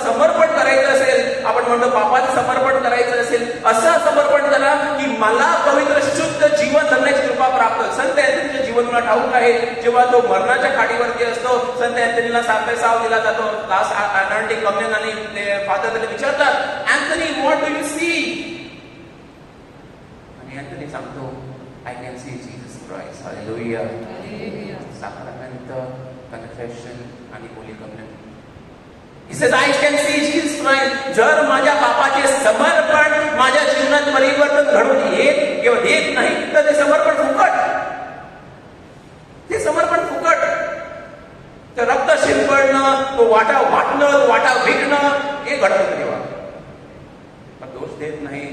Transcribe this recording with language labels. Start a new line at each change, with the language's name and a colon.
Marathi: समर्पण करायचं असेल, आपण म्हणतो पापाचं समर्पण करायचं असेल, असं समर्पण करा की मला पवित्र शुद्ध जीवन जगण्याची कृपा प्राप्त. संत अँथनीच्या जीवनाला ठाऊक आहे, जेव्हा तो मरणाच्या खाडीवरती असतो, संत अँथनीला साव दिला जातो. लास्ट अनॉइंटिंग कम्युनियन आणि फादर त्याला विचारतात, Anthony
English: What do you see?
Marathi: आणि अँथनी सांगतो,
English: I can see Jesus Christ. Hallelujah.
Marathi: साक्रामेंट, confession आणि holy communion.
English: He says, I can see Jesus Christ.
Marathi: जर माझ्या पापाचे समर्पण माझ्या जीवनात परिवर्तन घडून येत नाही तर ते समर्पण फुकट. ते समर्पण फुकट. ते रक्त शिंपडणं, तो वाटा वाटणं, तो वाटा विकणं, हे घडतं तेव्हा. दोष देत नाही.